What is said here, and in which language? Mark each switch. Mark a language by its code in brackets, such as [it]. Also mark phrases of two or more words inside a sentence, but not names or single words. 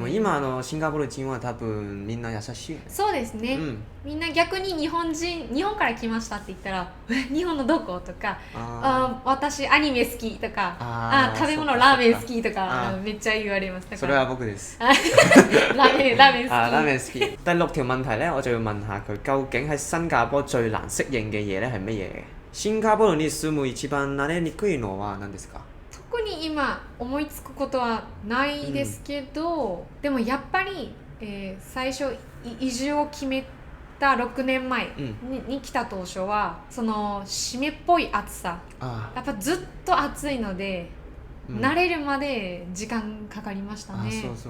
[ja] でも今シンガポール人は多分みんな優しいよね。そうですね、みんな逆に日本から来ましたって言ったら日本のどことか、私アニメ好きとか、食べ物ラーメン好きとかめっちゃ言われます。それは僕です。ラーメン好き。ラーメン好き。 [yue] 第6條問題咧，我就要問下佢究竟喺新加坡最難適應嘅嘢咧係乜嘢嘅？ [ja] シンガポールに住む一番慣れにくいのは何ですか？特に今思いつくことはないですけど、でもやっぱり最初移住を決めた6年前に来た当初はその湿っぽい暑さやっぱずっと暑いので、慣れるまで時間かかりましたね。